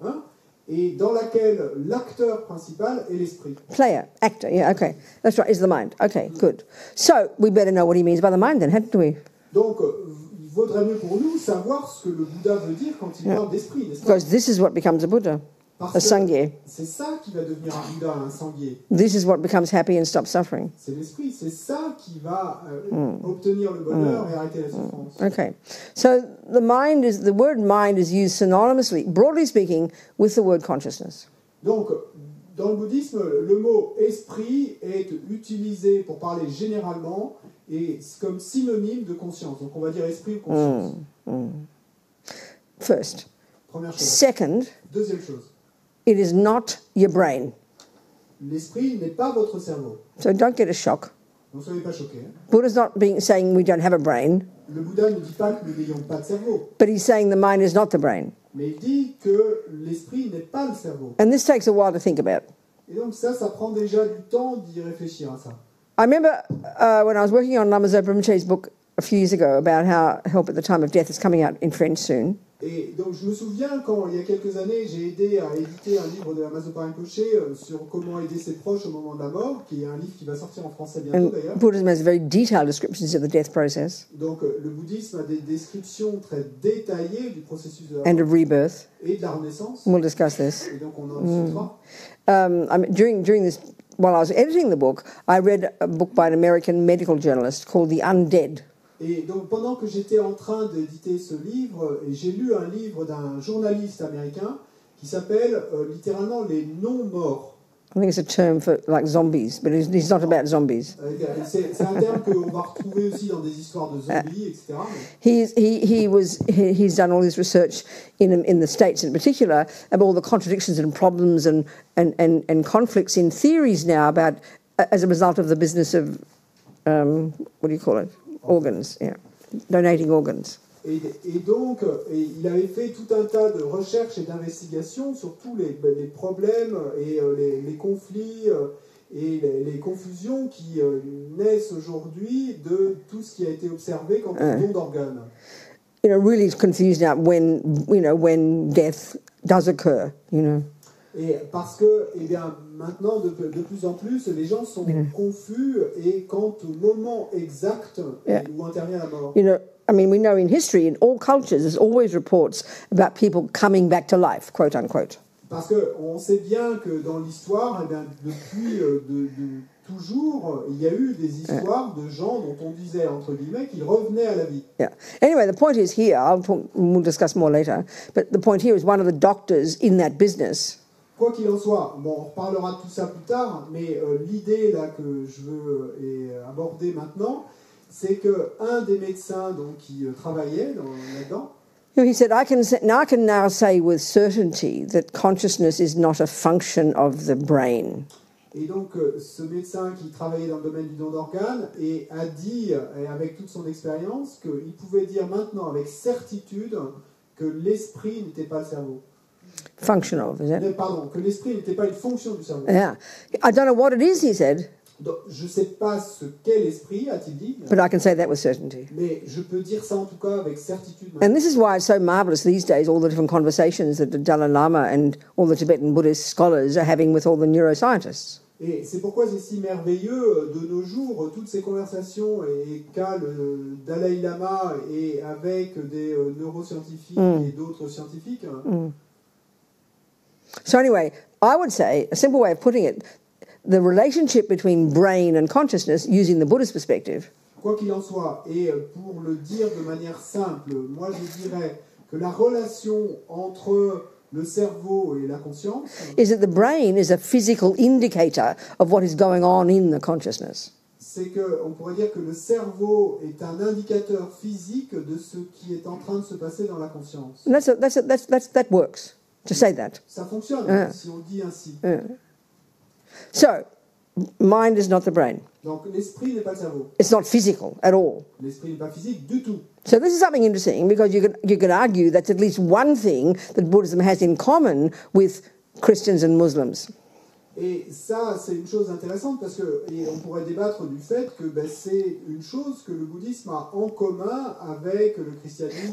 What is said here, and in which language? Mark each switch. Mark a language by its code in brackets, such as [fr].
[fr] hein, et dans laquelle l'acteur principal est l'esprit. [en] Player, actor, yeah, okay. That's right, is the mind. Okay, good. So, we better know what he means by the mind then, hadn't we? [fr] Donc, il vaudrait mieux pour nous savoir ce que le Bouddha veut dire quand il parle d'esprit, n'est-ce pas? [en] Because this is what becomes a Buddha, a [fr] Parce que [bo] Sangye. [fr] c'est ça qui va devenir un Bouddha, un sanguier. [en] This is what becomes happy and stops suffering. [fr] C'est l'esprit, c'est ça qui va obtenir le bonheur et arrêter la souffrance. [en] Okay. So, the word mind is used synonymously, broadly speaking, with the word consciousness. [fr] Donc, dans le bouddhisme, le mot esprit est utilisé pour parler généralement et comme synonyme de conscience. Donc, on va dire esprit ou conscience. [en] First. [fr] Première chose. [en] Second, [fr] Deuxième chose. [en] it is not your brain. [fr] L'esprit n'est pas votre cerveau. [en] So don't get a shock. [fr] Donc, soyez pas choqués. [en] Buddha's not saying we don't have a brain, [fr] Le Bouddha ne dit pas que nous n'ayons pas de cerveau, [en] but he's saying the mind is not the brain. [fr] mais il dit que l'esprit n'est pas le cerveau. [en] And this takes a while to think about. [fr] Et donc ça prend déjà du temps d'y réfléchir à ça. [en] I remember when I was working on Lama Zopa Rinpoche's book a few years ago about how Help at the Time of Death is coming out in French soon. [fr] Et donc je me souviens quand, il y a quelques années, j'ai aidé à éditer un livre de Lama Zopa Rinpoche sur comment aider ses proches au moment de la mort, qui est un livre qui va sortir en français bientôt [en] And [fr] d'ailleurs. [en] Buddhism has very detailed descriptions of the death process [fr] Donc le bouddhisme a des descriptions très détaillées du processus de la [en] and [fr] mort [en] of rebirth. [fr] et de la renaissance. [en] We'll discuss this. [fr] Et donc on en discutera. [en] During this, while I was editing the book, I read a book by an American medical journalist called The Undead. [fr] Et donc pendant que j'étais en train d'éditer ce livre, j'ai lu un livre d'un journaliste américain qui s'appelle littéralement Les non-morts. [en] I think it's a term for like zombies, but it's not about zombies. [fr] C'est un terme qu'on va retrouver aussi dans des histoires de zombies, etc. [en] He's done all this research in the States in particular about all the contradictions and problems and conflicts in theories now about as a result of the business of what do you call it? Organs, yeah, donating organs. [fr] Et donc, il avait fait tout un tas de recherches et d'investigations sur tous les problèmes et les conflits et les confusions qui naissent aujourd'hui de tout ce qui a été observé quant au don d'organes. [en] You know, really confused now when death does occur, you know. [fr] Et parce que, eh bien, maintenant, de plus en plus, les gens sont confus et quant au moment exact où intervient la mort. [en] You know, I mean, we know in history, in all cultures, there's always reports about people coming back to life, quote unquote. [fr] Parce qu'on sait bien que dans l'histoire, eh bien, depuis toujours, il y a eu des histoires de gens dont on disait, entre guillemets, qu'ils revenaient à la vie. [en] Yeah. Anyway, the point is here, we'll discuss more later, but the point here is one of the doctors in that business. [fr] Quoi qu'il en soit, bon, on reparlera de tout ça plus tard, mais l'idée là que je veux aborder maintenant, c'est qu'un des médecins donc, qui travaillait là-dedans, [en] he said, I can now say with certainty that consciousness is not a function of the brain. [fr] Et donc, ce médecin qui travaillait dans le domaine du don d'organes a dit, avec toute son expérience, qu'il pouvait dire maintenant avec certitude que l'esprit n'était pas le cerveau. [en] Functional, is it? [fr] Pardon, que l'esprit n'était pas une fonction du cerveau. [en] Yeah. I don't know what it is, he said. [fr] Donc, je ne sais pas ce qu'est l'esprit, a-t-il dit. [en] But I can say that with certainty. [fr] Mais je peux dire ça en tout cas avec certitude. [en] And this is why it's so marvelous these days, all the different conversations that the Dalai Lama and all the Tibetan Buddhist scholars are having with all the neuroscientists. [fr] Et c'est pourquoi c'est si merveilleux de nos jours, toutes ces conversations qu'a le Dalai Lama et avec des neuroscientifiques et d'autres scientifiques. [en] So anyway, I would say, a simple way of putting it, the relationship between brain and consciousness, using the Buddhist perspective, [fr] quoi qu'il en soit, et pour le dire de manière simple, moi je dirais que la relation entre le cerveau et la conscience [en] is that the brain is a physical indicator of what is going on in the consciousness. [fr] C'est qu'on pourrait dire que le cerveau est un indicateur physique de ce qui est en train de se passer dans la conscience. [en] And that works, to say that. [fr] Ça fonctionne, si on dit ainsi. [en] So, mind is not the brain. [fr] Donc l'esprit n'est pas le cerveau. [en] It's not physical at all. [fr] L'esprit n'est pas physique du tout. [en] So this is something interesting because you could argue that's at least one thing that Buddhism has in common with Christians and Muslims. [fr] Et ça, c'est une chose intéressante parce qu'on pourrait débattre du fait que c'est une chose que le bouddhisme a en commun avec le christianisme.